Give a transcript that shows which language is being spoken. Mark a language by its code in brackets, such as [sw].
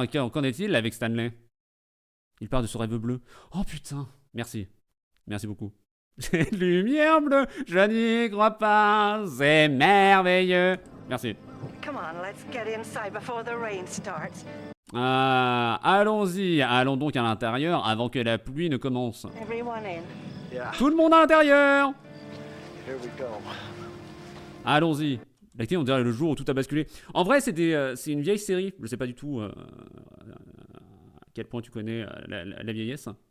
[fr] Qu'en est-il avec Stanley? Il parle de ce rêve bleu. Oh putain. Merci. Merci beaucoup. Lumière bleue, je n'y crois pas. C'est merveilleux. Merci. [en] Come on, let's get inside before the rain starts. [fr] Allons-y. Allons donc à l'intérieur avant que la pluie ne commence. [en] Everyone in. Yeah, [fr] Tout le monde à l'intérieur. [en] here we go. [fr] Allons-y. L'acté, on dirait le jour où tout a basculé. En vrai, c'est une vieille série. Je sais pas du tout à quel point tu connais la vieillesse.